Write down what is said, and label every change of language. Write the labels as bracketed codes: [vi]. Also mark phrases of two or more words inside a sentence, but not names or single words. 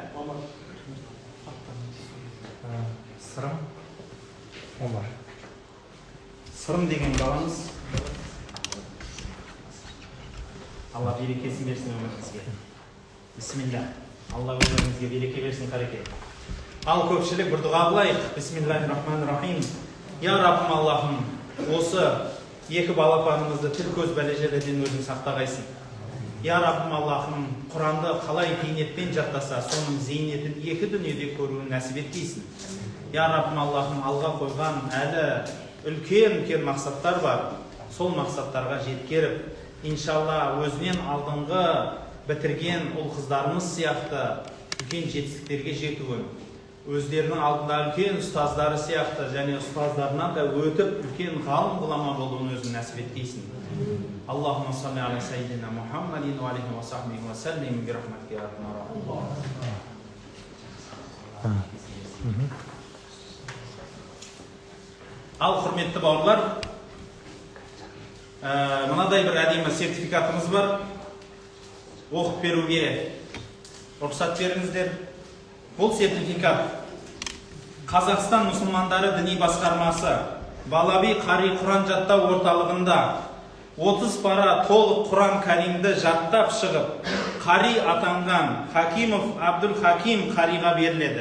[kk] Сырым. Омар. Сырым деген баламыз. Алла берекесін берсін өміріңізге. [ar] Бисмилля. [kk] Алла өміріңізге береке берсін, қареке. Ал көпшілік бір дұға қылайық. [ar] بسم الله الرحمن الرحيم. [kk] Я Раббым Аллахым, осы екі балапанымызды тіл көз бәле-желеден өзің сақтағайсың. Я Раббым Аллахым, Құранды қалай бейнетпен жаттаса, соның зейнетін екі дүниеде көруін нәсіп еткейсің. Я Раббым Аллахым, алға қойған әлі үлкен мақсаттар бар. Сол мақсаттарға жеткеріп, иншалла өзінен алдыңғы бітірген ұл қыздарымыз сияқты үлкен жетістіктерге жетуін, өздерінің алдында үлкен ұстаздары сияқты және ұстаздарынан да өтіп үлкен ғалым ғұлама болуын өзің нәсіп еткейсің. [ar] اللهم صل على سيدنا محمد وعليه وصحبه وسلم برحمتك يا أرحم الراحمين. [kk] Ал құрметті бауырлар, мынадай бір әдемі сертификатымыз бар. Оқып беруге рұқсат беріңіздер. Бұл сертификат Қазақстан мұсылмандары діни басқармасы Балаби қари Құран жаттау орталығында 30 пара толық Құран кәримді жаттап шығып, қари атанған Хакимов Абдул Хаким қариға беріледі.